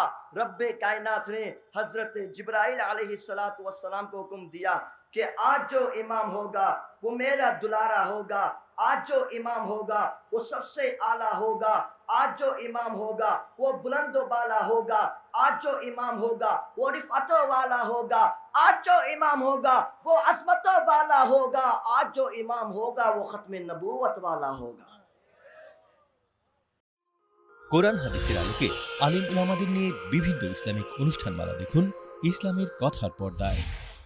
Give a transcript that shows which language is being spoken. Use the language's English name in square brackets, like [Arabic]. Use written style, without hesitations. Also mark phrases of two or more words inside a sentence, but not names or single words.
[Urdu] رب کائنات نے حضرت جبرائیل علیہ السلام کو حکم دیا کہ آج جو امام ہوگا وہ میرا دلارا ہوگا، آج جو امام ہوگا وہ سب سے اعلیٰ ہوگا، آج جو امام ہوگا وہ بلند و بالا ہوگا، آج جو امام ہوگا وہ رفعتوں والا ہوگا، آج جو امام ہوگا وہ عظمتوں والا ہوگا، آج جو امام ہوگا وہ ختم نبوت والا ہوگا۔ [Bangla] কোরআন হাদিসের আলোকে আলেম ওলামাদের নিয়ে বিভিন্ন ইসলামিক অনুষ্ঠানমালা দেখুন ইসলামের কথার পর্দায়।